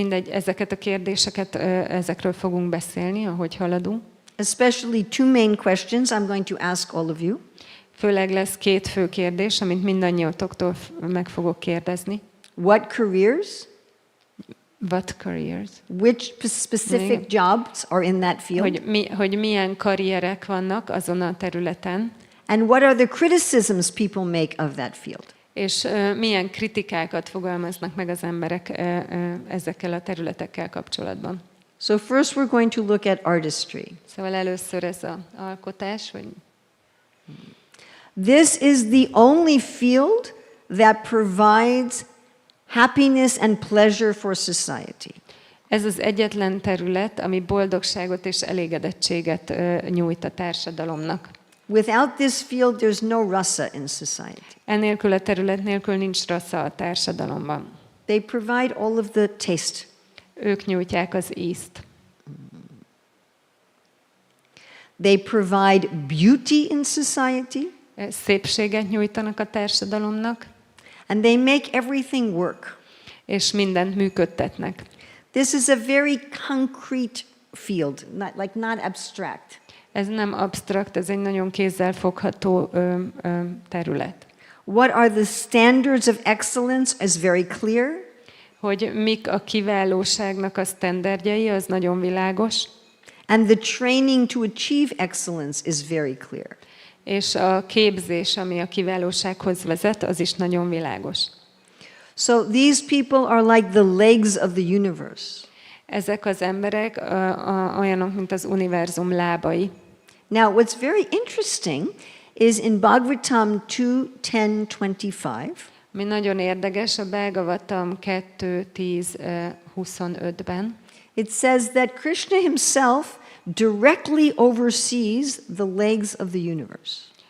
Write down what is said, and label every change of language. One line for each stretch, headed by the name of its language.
Hungarian: Ezeket a kérdéseket, ezekről fogunk beszélni, ahogy haladunk.
English: Especially two main questions I'm going to ask all of you.
Hungarian: Főleg lesz 2 fő kérdés, amit mindannyiótoktól meg fogok kérdezni.
English: What careers? What careers? Which specific jobs are in that field?
Hungarian: Hogy milyen karrierek vannak azon a területen.
English: And what are the criticisms people make of that field?
Hungarian: És milyen kritikákat fogalmaznak meg az emberek ezekkel a területekkel kapcsolatban.
English: So first we're going to look at artistry.
Hungarian: Szóval először ez az alkotás, vagy
English: This is the only field that provides happiness and pleasure for society.
Hungarian: ez az egyetlen terület, ami boldogságot és elégedettséget nyújt a társadalomnak.
English: Without this field, there's no rasa in society.
Hungarian: Ennélkül a terület nélkül nincs rassza a társadalomban.
English: They provide all of the taste.
Hungarian: Ők nyújtják az ízt.
English: They provide beauty in society.
Hungarian: Szépséget nyújtanak a társadalomnak.
English: And they make everything work.
Hungarian: És mindent működtetnek.
English: This is a very concrete field, not abstract.
Hungarian: Ez nem absztrakt, ez egy nagyon kézzelfogható terület.
English: What are the standards of excellence is very clear.
Hungarian: Hogy mik a kiválóságnak a sztenderdjei, az nagyon világos.
English: And the training to achieve excellence is very clear.
Hungarian: És a képzés, ami a kiválósághoz vezet, az is nagyon világos.
English: So these people are like the legs of the universe.
Hungarian: Ezek az emberek olyanok, mint az univerzum lábai.
English: Now, what's very interesting is in Bhagavatam 2:10-25.
Hungarian: Mi nagyon érdekes, a Bhagavatam 2:10-25-ben.
English: It says that Krishna himself directly oversees the legs of the universe.